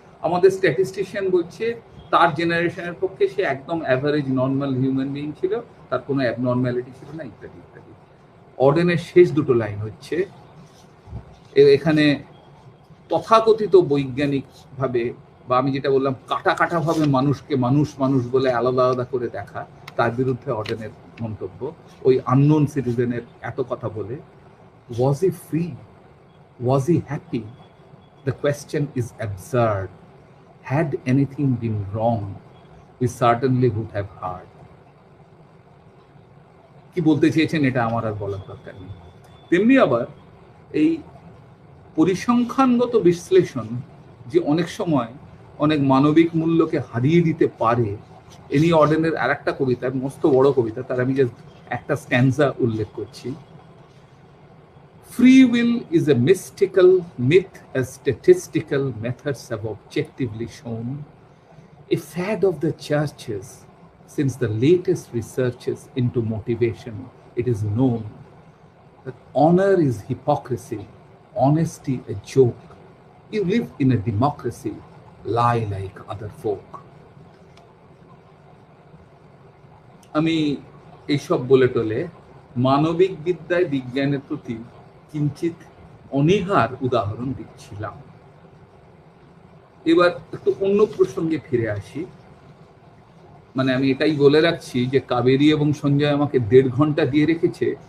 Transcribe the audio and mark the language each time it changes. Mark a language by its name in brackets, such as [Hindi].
[Bangla] আমাদের স্ট্যাটিস্টিশিয়ান বলছে তার জেনারেশনের পক্ষে সে একদম অ্যাভারেজ নর্মাল হিউম্যান বিইং ছিল, তার কোনো অ্যাবনর্ম্যালিটি ছিল না, ইত্যাদি ইত্যাদি। অডেনের শেষ দুটো লাইন হচ্ছে, এখানে তথাকথিত বৈজ্ঞানিক ভাবে, বা আমি যেটা বললাম কাটা কাটা ভাবে মানুষকে মানুষ মানুষ বলে আলাদা আলাদা করে দেখা, তার বিরুদ্ধে অডেনের মন্তব্য। ওই আননোন সিটিজেনের এত কথা বলে, [English] was he free, was he happy, the question is absurd, had anything been wrong we certainly would have heard। [Bangla] কি বলতে চেয়েছেন এটা আমার আর বলার দরকার নেই। তেমনি আবার এই পরিসংখ্যানগত বিশ্লেষণ যে অনেক সময় অনেক মানবিক মূল্যকে হারিয়ে দিতে পারে, এ নিয়ে অডেনের আর একটা কবিতা, মস্ত বড় কবিতা, তার আমি জাস্ট একটা স্ট্যান্সা উল্লেখ করছি। [English] Free will is a mystical myth as statistical methods have objectively shown, a fad of the churches since the latest researches into motivation. It is known that honor is hypocrisy, honesty a joke. You live in a democracy, lie like other folk. [Bangla] আমি এইসব বলে টলে মানবিক বিদ্যায় বিজ্ঞানের প্রতি কিঞ্চিত অনীহার উদাহরণ দিচ্ছিলাম। এবার একটু অন্য প্রসঙ্গে ফিরে আসি। মানে আমি এটাই বলে রাখছি যে কাবেরী এবং সঞ্জয় আমাকে 1.5 ঘন্টা দিয়ে রেখেছে।